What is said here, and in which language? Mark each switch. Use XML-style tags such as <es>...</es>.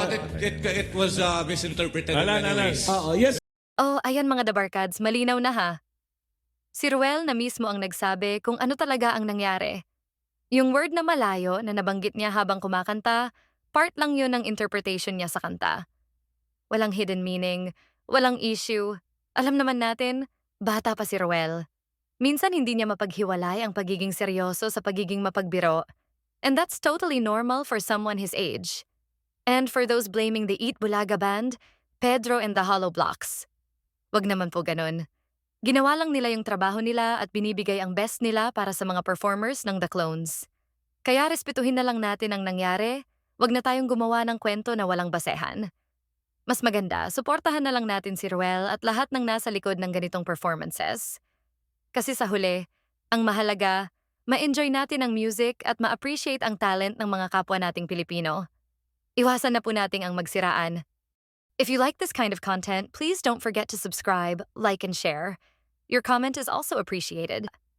<en>but it was misinterpreted in Ala, many ala. ways.</en> <tl>Oo, yes. Oh, ayan mga Dabarkads, malinaw na ha. Si Ruel na mismo ang nagsabi kung ano talaga ang nangyari. Yung word na malayo na nabanggit niya habang kumakanta, part lang yun ng interpretation niya sa kanta. Walang hidden meaning, walang issue. Alam naman natin, bata pa si Ruel. Minsan hindi niya mapaghiwalay ang pagiging seryoso sa pagiging mapagbiro.</tl> <en>And that's totally normal for someone his age. And for those blaming the Eat Bulaga band, Pedro and the Hollow Blocks.</en> <tl>Wag naman po ganun. Ginawa lang nila yung trabaho nila at binibigay ang best nila para sa mga performers ng The Clones. Kaya respetuhin na lang natin ang nangyari, wag na tayong gumawa ng kwento na walang basehan. Mas maganda, suportahan na lang natin si Ruel at lahat ng nasa likod ng ganitong performances. Kasi sa huli, ang mahalaga, ma-enjoy natin ang music at ma-appreciate ang talent ng mga kapwa nating Pilipino. Iwasan na po nating ang magsiraan.</tl> <en>If you like this kind of content, please don't forget to subscribe, like, and share. Your comment is also appreciated.</en>